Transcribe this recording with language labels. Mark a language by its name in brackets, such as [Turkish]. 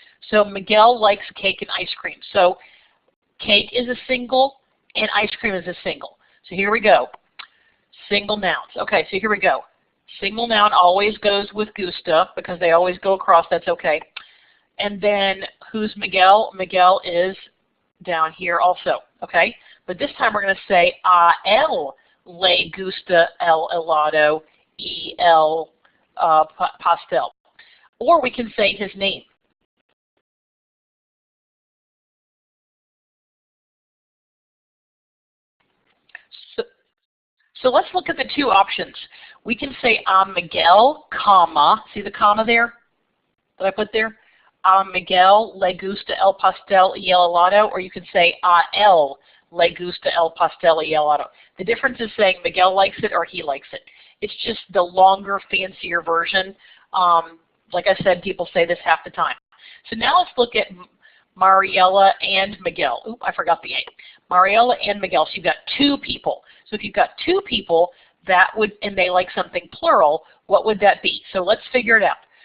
[English] So Miguel likes cake and ice cream. So cake is a single and ice cream is a single. So here we go. Single nouns. Okay, so here we go. Single noun always goes with gusta because they always go across. That's okay. And then who's Miguel? Miguel is down here also, okay? But this time we're going to say [Spanish] a él le gusta el helado y el pastel. [English] Or we can say his name. So let's look at the two options. We can say a Miguel, comma, see the comma there that I put there? [Spanish] A Miguel le gusta el pastel y el helado, [English] or you can say [Spanish] a él le gusta el pastel y el helado. [English] The difference is saying Miguel likes it or he likes it. It's just the longer, fancier version. Like I said, people say this half the time. So now let's look at Mariella and Miguel. Oop, I forgot the A. Mariella and Miguel. So you've got two people. So if you've got two people, that would, and they like something plural, what would that be? So let's figure it out.